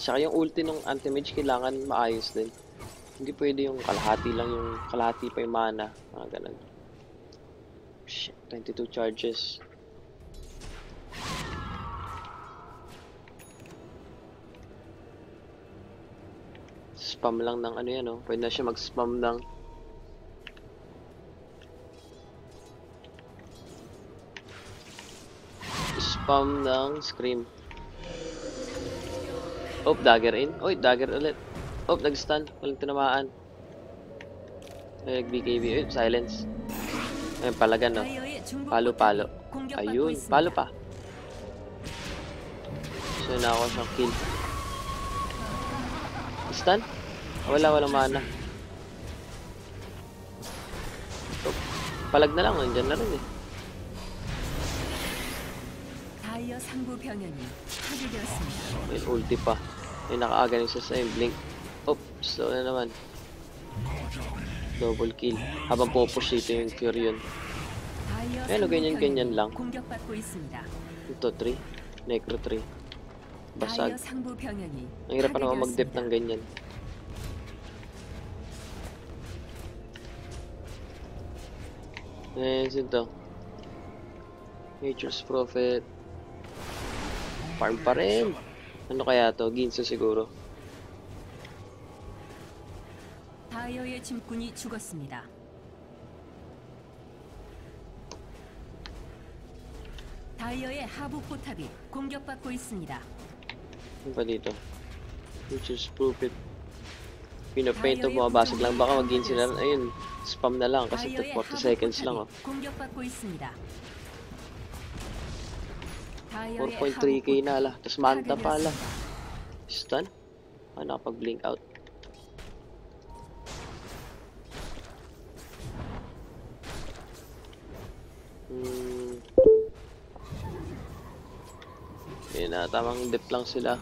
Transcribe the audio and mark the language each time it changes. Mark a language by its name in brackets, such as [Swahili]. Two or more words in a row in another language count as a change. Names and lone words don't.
[Filipino] Tsaka yung ulti ng anti-mage kailangan maayos din. Hindi pwede yung kalahati lang, yung kalahati pa yung mana. Mga ganun. Shit, 22 charges. Spam lang ng ano yan, oh. Pwede na siya mag-spam ng scream. [English] Oh, dagger in. [Filipino] Oy, dagger ulit. Oh, nag-stun. Walang tinamaan. Ay, nag-BKB. Oy, silence. Ayun, palagan, no. Palo-palo. Ayun, palo pa. So, na ako siyang kill. Stun? Walang mana. So, palag na lang, nandiyan na rin eh. [Korean] 다이어 상부 병연이 파괴되었습니다. [Filipino] May ulti pa. May nakaaga rin sa blink. Oh, slow na naman. [English] Double kill. [Filipino] Habang pupush dito yung Curion. Ayun, ganyan lang. [Korean] 공격받고 있습니다. [Filipino] Ito, 3. Necro 3. Basag. [Korean] 다이어 상부 병연이 [Filipino] Ang hirap pa naman mag-dip ng ganyan. Ito. Nature's Prophet. Farm pa rin. Ano kaya to? Ginso siguro. [Korean] 다이어의 짐꾼이 죽었습니다. 다이어의 하부 포탑이 공격받고 있습니다. [Filipino] Ano pa dito? Nature's Prophet. Pinapaint of mabasag lang. Baka mag-ginso na rin. Ayun. Spam na lang kasi 40 seconds lang, oh. [Korean] 공격받고 있습니다. [Filipino] 4.3k na ala. Tapos manta pa ala. Stun? Ah, nakapag- [English] blink out. [Filipino] Yun na, tamang dip lang sila.